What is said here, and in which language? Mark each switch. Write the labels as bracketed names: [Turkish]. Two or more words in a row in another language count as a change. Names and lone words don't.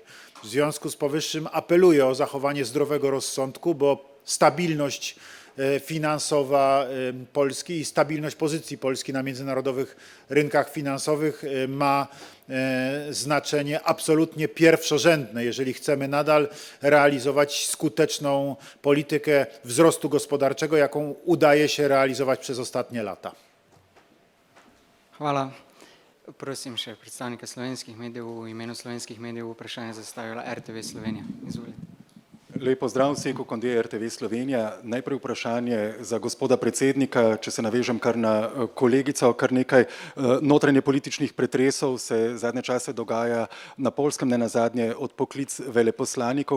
[Polish] W związku z powyższym apeluję o zachowanie zdrowego rozsądku, bo stabilność finansowa Polski i stabilność pozycji Polski na międzynarodowych rynkach finansowych ma znaczenie absolutnie pierwszorzędne, jeżeli chcemy nadal realizować skuteczną politykę wzrostu gospodarczego, jaką udaje się realizować przez ostatnie lata. [Slovenian] Hvala. Prosim še predstavnika slovenskih medijev v imenu slovenskih medijev vprašanje zastavila RTV Slovenija. Izvolite. Lep pozdrav Seko Konde RTV Slovenija. Najprej vprašanje za gospoda predsednika, če se navežem kar na kolegico, kar nekaj notranje političnih pretresov se zadnje čase dogaja na Poljskem, ne nazadnje odpoklic veleposlanikov.